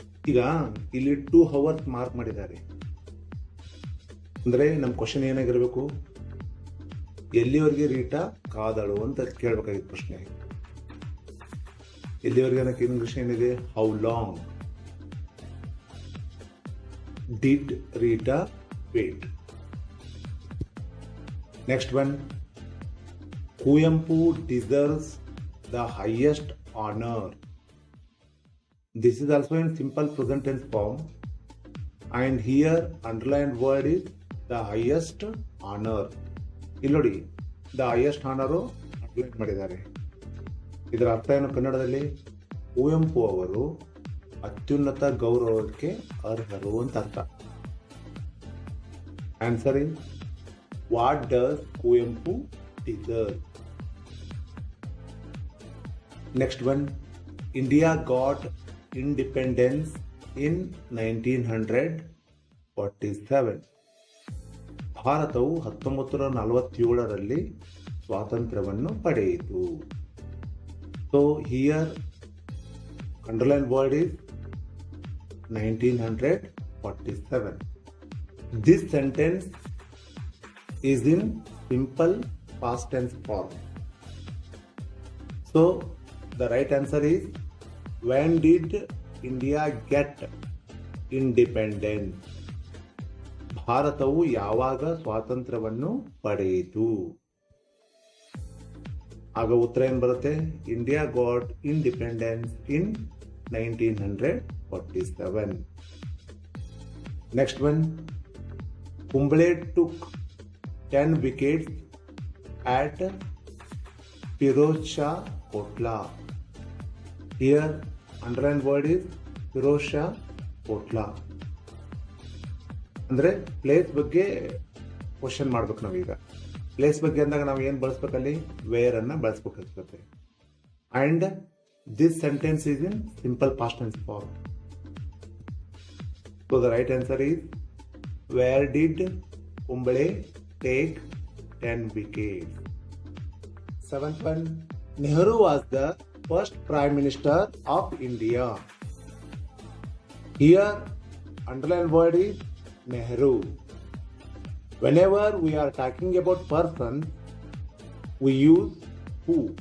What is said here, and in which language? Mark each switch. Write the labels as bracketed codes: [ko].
[kn] ಈಗ ಇಲ್ಲಿ 2 hours mark ಮಾಡಿದ್ದಾರೆ. ಅಂದ್ರೆ ನಮ್ ಕ್ವಶನ್ ಏನಾಗಿರ್ಬೇಕು, ಎಲ್ಲಿವರೆಗೆ ರೀಟಾ ಕಾದಳು ಅಂತ ಕೇಳ್ಬೇಕಾಗಿತ್ತು ಪ್ರಶ್ನೆ. ಎಲ್ಲಿವರೆಗೆ ಅನ್ನಕ್ಕೆ ಇಂಗ್ಲಿಷ್ ಏನಿದೆ, [en] How long did Rita wait. Next one, Kuyampu deserves the highest honor. This is also in simple present tense form, and here underlined word is the highest honor. [kn] ಇಲ್ಲಿ ನೋಡಿ [en] the highest honor [kn] underline ಮಾಡಿದ್ದಾರೆ. ಇದರ ಅರ್ಥ ಏನು ಕನ್ನಡದಲ್ಲಿ, ಕುವೆಂಪು ಅವರು ಅತ್ಯುನ್ನತ ಗೌರವಕ್ಕೆ ಅರ್ಹರು ಅಂತ ಅರ್ಥ. [en] Answer is what does Kuvempu deserve. Next one, India got independence in 1947. [kn] ಭಾರತವು 1947ರಲ್ಲಿ ಸ್ವಾತಂತ್ರ್ಯವನ್ನು ಪಡೆಯಿತು. [en] So here underline word is 1947. This sentence is in simple past tense form. So the right answer is, when did India get independence? [kn] ಭಾರತವು ಯಾವಾಗ ಸ್ವಾತಂತ್ರ್ಯವನ್ನು ಪಡೆಯಿತು? ಆಗ ಉತ್ತರ ಏನು ಬರುತ್ತೆ? [en] India got independence in 1947. Next one, Kumble took 10 wickets at Firoz Shah Kotla. Here underline word is Firoz Shah Kotla. [kn] ಅಂದರೆ place ಬಗ್ಗೆ ಕ್ವಶನ್ ಮಾಡ್ಬೇಕು ನಾವೀಗ. ಪ್ಲೇಸ್ ಬಗ್ಗೆ ಅಂದಾಗ ನಾವು ಏನು ಬಳಸ್ಬೇಕಲ್ಲಿ? ವೇರ್ ಅನ್ನ ಬಳಸ್ಬೇಕಾಗ್ತದೆ. [en] And this sentence is in simple past tense form. So the right answer is, where did Kumble take 10 wickets? Seventh one, Nehru was the first Prime Minister of India. Here underline word is Nehru. Whenever we are talking about person, we use who.